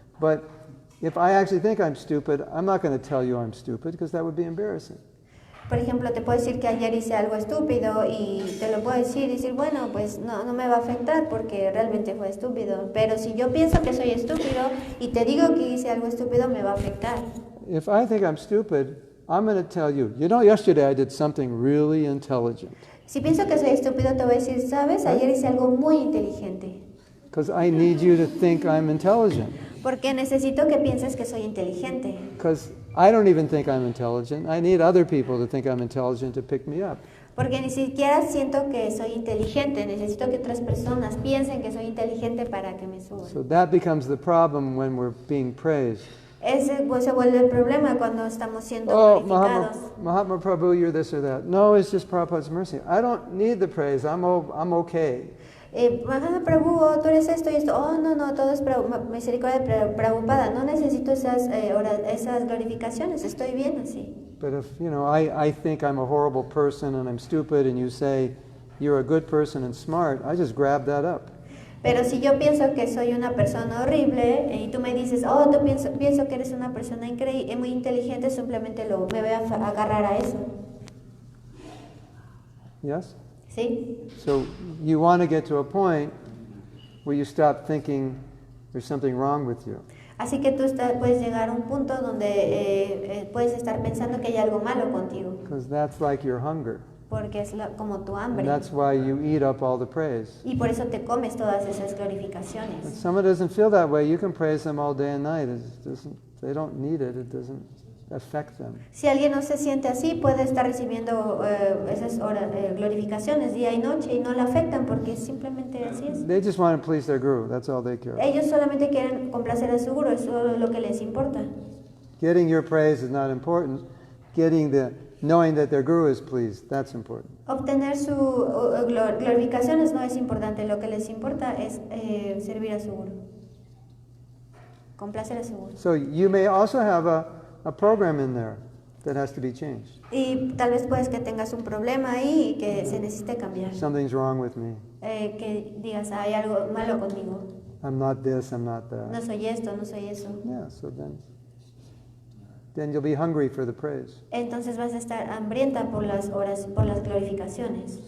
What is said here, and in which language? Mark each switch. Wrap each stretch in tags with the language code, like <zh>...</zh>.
<en>But if I actually think I'm stupid, I'm not going to tell you I'm stupid, because that would be embarrassing.</en> <es>Por ejemplo, te puedo decir que ayer hice algo estúpido y te lo puedo decir, bueno, pues no me va a afectar porque realmente fue estúpido. Pero si yo pienso que soy estúpido y te digo que hice algo estúpido, me va a afectar.</es> <en>If I think I'm stupid, I'm going to tell you, yesterday I did something really intelligent.</en> <es>Si pienso que soy estúpido, te voy a decir, ¿sabes? Ayer hice algo muy inteligente.</es> <en>Because I need you to think I'm intelligent.</en> <es>Porque necesito que pienses que soy inteligente.</es> <en>Because I don't even think I'm intelligent. I need other people to think I'm intelligent to pick me up.</en> <es>Porque ni siquiera siento que soy inteligente. Necesito que otras personas piensen que soy inteligente para que me suban.</es> <en>So that becomes the problem when we're being praised.</en> <es>Ese pues, se vuelve el problema cuando estamos siendo glorificados.</es> <en>Mahatma Prabhu, you're this or that. No, it's just Prabhupada's mercy. I don't need the praise. I'm okay.</en> <es>Mahatma Prabhu, tú eres esto y esto. No, todo es misericordia de Prabhupada. No necesito esas glorificaciones. Estoy bien así.</es> <en>But if, I think I'm a horrible person and I'm stupid, and you say you're a good person and smart, I just grab that up.</en> <es>Pero si yo pienso que soy una persona horrible y tú me dices, pienso que eres una persona muy inteligente, simplemente me voy a agarrar a eso.</es> <en>Yes?</en> <es>¿Sí?</es> <en>So you want to get to a point where you stop thinking there's something wrong with you.</en> <es>Así que tú puedes llegar a un punto donde puedes estar pensando que hay algo malo contigo.</es> <en>Because that's like your hunger.</en> <es>Porque es como tu hambre.</es> <en>And that's why you eat up all the praise.</en> <es>Y por eso te comes todas esas</es> <en>If</en> <es>glorificaciones.</es> <en>someone doesn't feel that way, you can praise them all day and night. They don't need it. It doesn't affect them.</en> <es>Si alguien no se siente así, puede estar recibiendo esas glorificaciones día y noche y no le afectan porque simplemente así es.</es> <en>They just want to please their guru. That's all they care about.</en> <es>Ellos solamente quieren complacer a su guru, es solo lo que les importa.</es> <en>Getting your praise is not important. Knowing that their guru is pleased, that's important.</en> <es>Obtener su glorificaciones no es importante, lo que les importa es servir a su guru. Complacer a su guru.</es> <en>So you may also have a program in there that has to be changed.</en> <es>Y tal vez puedes que tengas un problema ahí y que se necesite cambiar.</es> <en>Something's wrong with me.</en> <es>Que digas, hay algo malo conmigo.</es> <en>I'm not this, I'm not</en> <es>No</es> <en>that.</en> <es>soy esto, no soy eso.</es> <en>Yeah, so then you'll be hungry for the praise.</en> <es>Entonces vas a estar hambrienta por las glorificaciones.</es>